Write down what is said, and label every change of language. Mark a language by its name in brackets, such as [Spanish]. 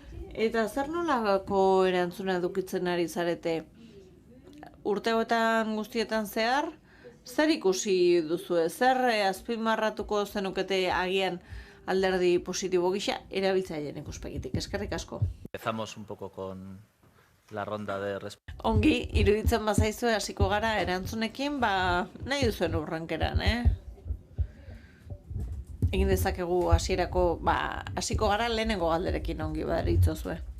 [Basque] Eta zer nolako erantzuna edukitzen ari zarete? Urteotan guztietan zehar, zer ikusi duzu? Zer azpimarratuko zenukete agian alderdi positibo gisa erabiltzaileen ikuspegitik? Eskerrik asko. [Spanish] Empezamos un poco con la ronda de respuesta. [Basque] Ongi, iruditzen bazaizu hasiko gara erantzunekin, nahi duzuen urrenkeran, Egin dezakegu hasierako, hasiko gara lehenengo galderekin ongi baderitzozue.